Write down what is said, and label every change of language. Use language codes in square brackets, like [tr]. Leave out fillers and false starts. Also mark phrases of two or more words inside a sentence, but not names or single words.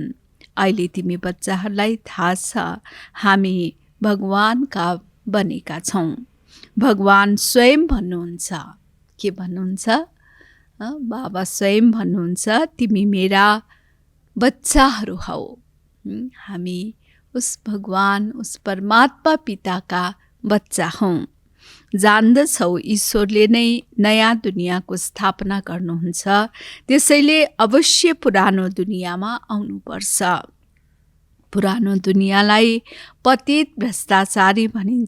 [ne] अहिले तिमी बच्चाहरूलाई थाहा छ, हामी भगवानका बनेका छौँ। भगवान स्वयं भन्नुहुन्छ, के भन्नुहुन्छ? बाबा स्वयं भन्नुहुन्छ, तिमी मेरा बच्चाहरू हौ। हामी उस भगवान, उस परमात्मा पिताका बच्चा हौँ। जान्दछौ ईश्वरले नै नयाँ दुनियाँको स्थापना गर्नुहुन्छ, त्यसैले अवश्य पुरानो दुनियाँमा आउनुपर्छ। पुरानो दुनियाँलाई पतित भ्रष्टाचारी भनिन्छ।